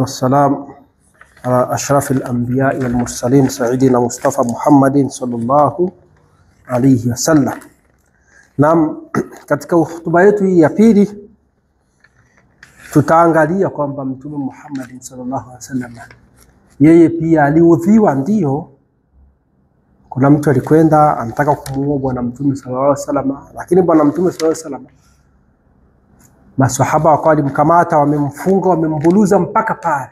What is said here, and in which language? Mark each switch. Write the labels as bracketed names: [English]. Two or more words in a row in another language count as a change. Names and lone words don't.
[Arabic] والسلام على أشرف الأنبياء والمرسلين سيدنا مصطفى محمد صلى الله عليه وسلم. [Swahili] Na katika hotuba yetu hii ya pili tutaangalia kwamba Mtume Muhammad [Arabic] صلى الله عليه وسلم [Swahili] yeye pia aliudhiwa. Ndio, kuna mtu alikwenda anataka kumuua bwana Mtume [Arabic] صلى الله عليه وسلم, [Swahili] lakini bwana Mtume [Arabic] صلى الله عليه وسلم [Swahili] maswahaba wakawa walimkamata, wamemfunga, wamembuluza mpaka pale.